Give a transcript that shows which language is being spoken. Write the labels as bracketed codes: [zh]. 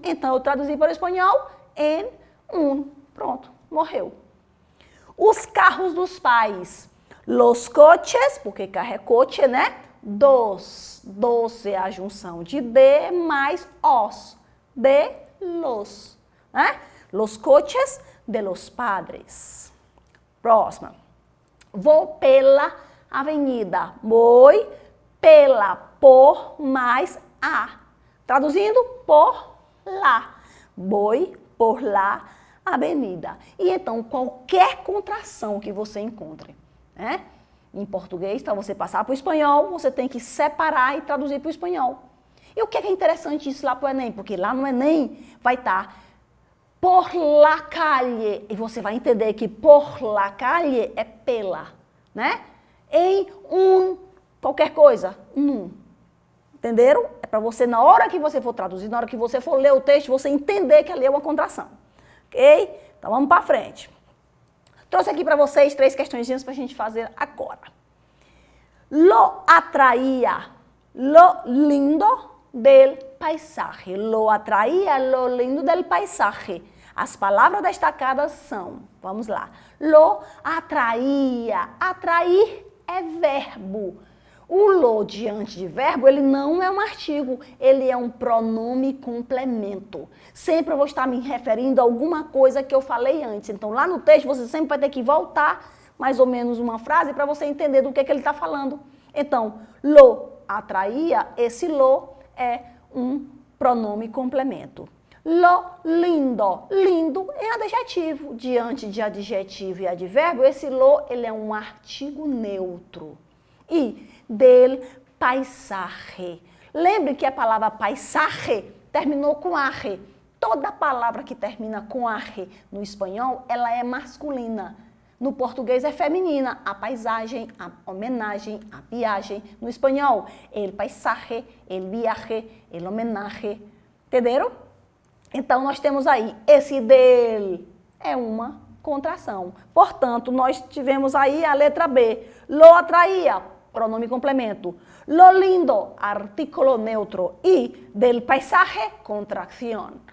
[pt] Então, eu traduzi para o espanhol em um. Pronto, morreu. Os carros dos pais. [es] Los coches, [pt] porque carro é coche, né? Dos. Dos é a junção de de mais os. [es] De los. Né? Los coches de los padres. [pt] Próxima. Vou pela avenida. Vou pela, por mais a. Traduzindo, por lá. Vou por lá, avenida. E então, qualquer contração que você encontre, né? Em português, para você passar para o espanhol, você tem que separar e traduzir para o espanhol. E o que é interessante isso lá para o Enem? Porque lá no Enem vai estar [es] por la calle. [pt] E você vai entender que [es] por la calle [pt] é pela, né? Em um, qualquer coisa, num. Entenderam? É para você, na hora que você for traduzir, na hora que você for ler o texto, você entender que ali é uma contração. Ok? Então, vamos para frente. Trouxe aqui para vocês 3 questõezinhas para a gente fazer agora. [es] Lo atraía lo lindo del paisaje. Lo atraía lo lindo del paisaje. [pt] As palavras destacadas são, vamos lá. [es] Lo atraía. [pt] Atrair é verbo. O lo diante de verbo, ele não é um artigo, ele é um pronome complemento. Sempre eu vou estar me referindo a alguma coisa que eu falei antes. Então, lá no texto, você sempre vai ter que voltar mais ou menos uma frase para você entender do que ele está falando. Então, [es] lo atraía, [pt] esse lo é um pronome complemento. [es] Lo lindo. [pt] Lindo é adjetivo. Diante de adjetivo e advérbio, esse lo, ele é um artigo neutro. E [es] del paisaje. [pt] Lembre que a palavra paisaje terminou com arre. Toda palavra que termina com arre no espanhol, ela é masculina. No português é feminina. A paisagem, a homenagem, a viagem. No espanhol, [es] el paisaje, el viaje, el homenaje. [pt] Entenderam? Então, nós temos aí, esse del é uma contração. Portanto, nós tivemos aí a letra B. [es] Lo atraía, [pt] pronome complemento. [es] Lo lindo, artículo neutro. E del paisaje, contracción.